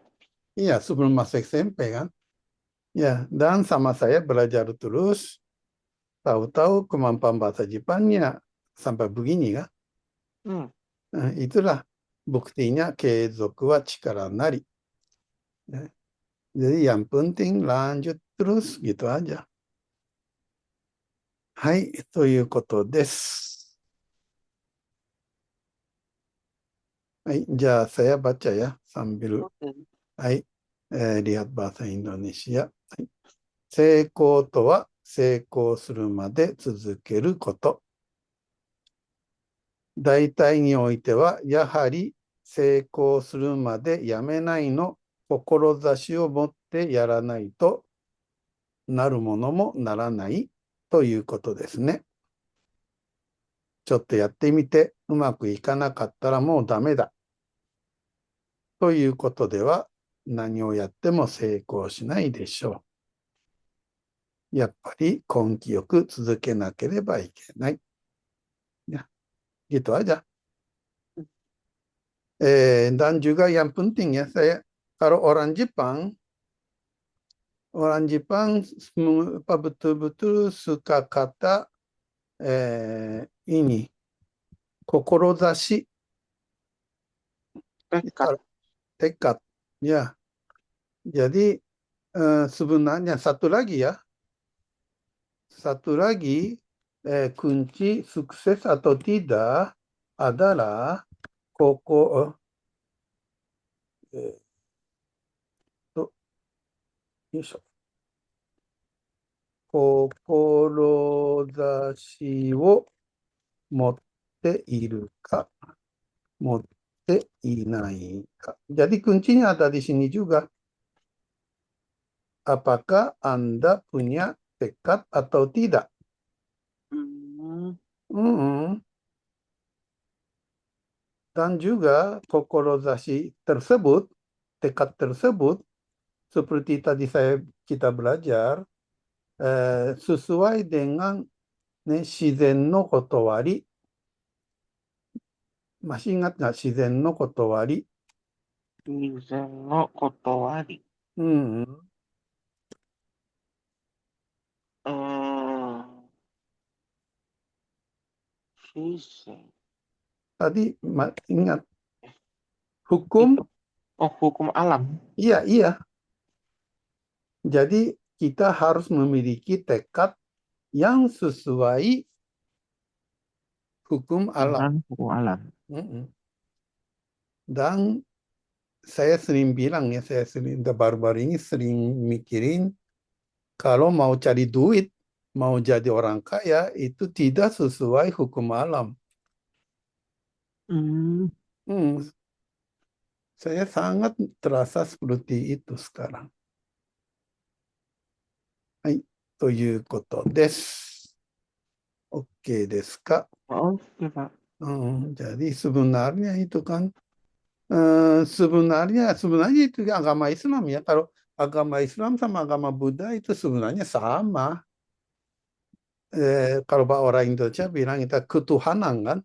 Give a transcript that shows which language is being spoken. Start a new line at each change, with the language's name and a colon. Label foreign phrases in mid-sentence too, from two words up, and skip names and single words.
Indonesian: Iya, sebelum masuk SMP kan? Ya, dan sama saya belajar terus, tahu-tahu kemampuan bahasa Jepangnya sampai begini kan? Hmm. Nah, itulah buktinya
Japanese: 継続は力なり.
Indonesian: Ya, jadi yang penting lanjut terus gitu aja.
Japanese: はい、ということです。はい、じゃあ
Indonesian: saya baca ya sambil,
Japanese: Oke.
Indonesian: はい、lihat bahasa Indonesia.
Japanese: はい、成功とは成功するまで続けること。大体においては、やはり成功するまでやめないの志を持ってやらないとなるものもならないということですね。ちょっとやってみてうまくいかなかったらもうダメだということでは何をやっても成功しないでしょう。やっぱり根気よく続けなければいけない。
Indonesian: Ya, gitu aja. Dan juga yang penting ya kalau orang Jepang betul-betul suka kata ini, kokorozashi, Tekad. tekad. Ya, jadi sebenarnya satu lagi kunci sukses atau tidak adalah koko, eh, to-
Japanese: よいしょ、志を持っているか、持っていないか.
Indonesian: Jadi kuncinya ada di sini juga. Apakah Anda punya tekad atau tidak? Hmm. Mm-mm. Dan juga kokorozashi tersebut, tekad tersebut, seperti tadi kita belajar, sesuai dengan
Japanese: 自然の理.
Indonesian: Masih ingat nggak
Japanese: 自然の理? いぜんのことわり. Hmm. Eh, Shisen.
Indonesian: Tadi ingat hukum? Itu. Oh, hukum alam. Iya, iya. Jadi kita harus memiliki tekad yang sesuai hukum alam. Dengan hukum alam. Mm-mm. Dan saya sering bilang ya, baru-baru ini sering mikirin kalau mau cari duit, mau jadi orang kaya itu tidak sesuai hukum alam. Hmm. Hmm, saya sangat terasa seperti itu sekarang.
Japanese: Hai, ということです。OK ですか?
Indonesian: Oke, Pak. Jadi sebenarnya itu kan sebenarnya itu agama Islam ya. Kalau agama Islam sama agama Buddha itu sebenarnya sama. Kalau orang Indonesia bilang itu ketuhanan kan,